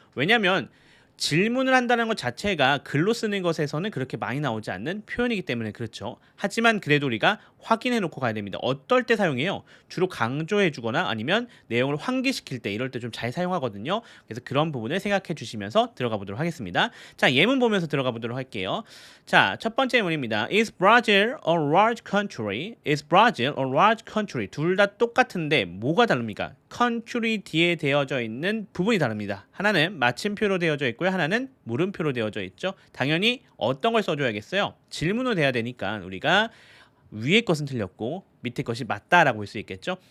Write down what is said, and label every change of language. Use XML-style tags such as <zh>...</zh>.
<ko>왜냐면 질문을 한다는 것 자체가 글로 쓰는 것에서는 그렇게 많이 나오지 않는 표현이기 때문에 그렇죠. 하지만 그래도 우리가 확인해 놓고 가야 됩니다. 어떨 때 사용해요? 주로 강조해 주거나 아니면 내용을 환기시킬 때, 이럴 때 좀 잘 사용하거든요. 그래서 그런 부분을 생각해 주시면서 들어가 보도록 하겠습니다. 자, 예문 보면서 들어가 보도록 할게요. 자, 첫 번째 예문입니다.</ko> <en>Is Brazil a large country? Is Brazil a large country?</en> <ko>둘 다 똑같은데 뭐가 다릅니까? country 뒤에 되어져 있는 부분이 다릅니다. 하나는 마침표로 되어져 있고요. 하나는 물음표로 되어져 있죠. 당연히 어떤 걸 써줘야겠어요? 질문으로 돼야 되니까 우리가 위에 것은 틀렸고 밑에 것이 맞다라고 볼 수 있겠죠.</ko>